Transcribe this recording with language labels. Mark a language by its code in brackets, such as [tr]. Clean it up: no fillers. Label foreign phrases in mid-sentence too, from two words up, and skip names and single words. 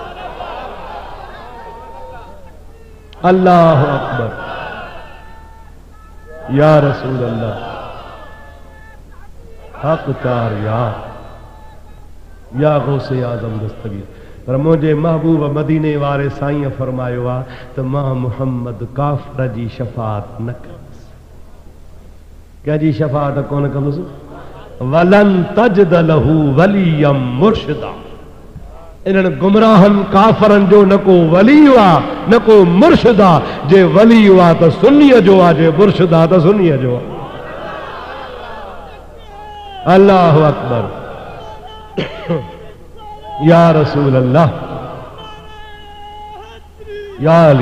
[ar] الله أكبر يا رسول الله حق تار يا [ur] غوث اعظم دستگیر. [sd] पर मुझे महबूब मदीने वारे साईं फरमायो आ त मां मुहम्मद काफ़िर जी शफ़ाअत न कंदुसि। कंहिंजी शफ़ाअत कोन कंदुसि। [ar] ولن تجد له وليا مرشدا. [sd] इन्हनि गुमराहनि काफ़रनि जो न को वली आ न को मुर्शिद आ। जे वली आ त सुन्नीअ जो आ, जे मुर्शिद आ त सुन्नीअ जो आ। [ar] الله أكبر يا رسول الله يا علي.